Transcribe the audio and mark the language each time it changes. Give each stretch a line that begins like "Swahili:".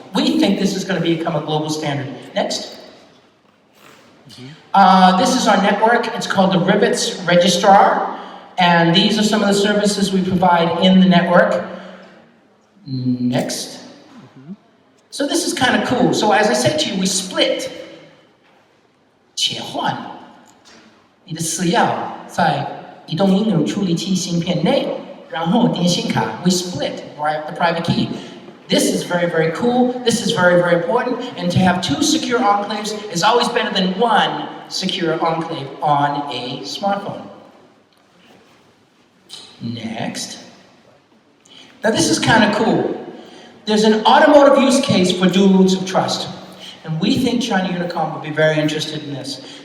English: We think this is going to become a global standard. Next. This is our network. It's called the Rivets Registrar. And these are some of the services we provide in the network. Next. So this is kind of cool. So as I said to you, we split.
Chinese: 切换你的私钥在移动应用处理器芯片内，然后电信卡
English: we split the private key. This is very, very cool. This is very, very important. And to have two secure enclaves is always better than one secure enclave on a smartphone. Next. Now this is kind of cool. There's an automotive use case for dual roots of trust. And we think China Unicom would be very interested in this.